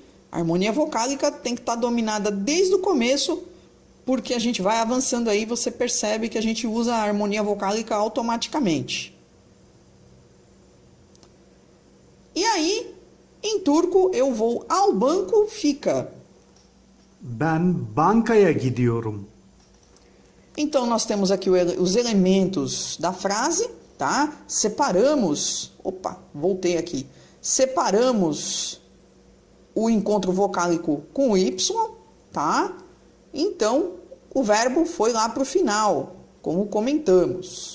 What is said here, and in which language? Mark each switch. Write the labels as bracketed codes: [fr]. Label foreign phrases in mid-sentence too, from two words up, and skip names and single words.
[pt] A harmonia vocálica tem que estar dominada desde o começo, porque a gente vai avançando aí, você percebe que a gente usa a harmonia vocálica automaticamente. E aí, em turco, eu vou ao banco, fica [tr] Ben bankaya gidiyorum. [pt] Então, nós temos aqui os elementos da frase, tá? Separamos, voltei aqui. Separamos o encontro vocálico com o Y, tá? Então, o verbo foi lá para o final, como comentamos.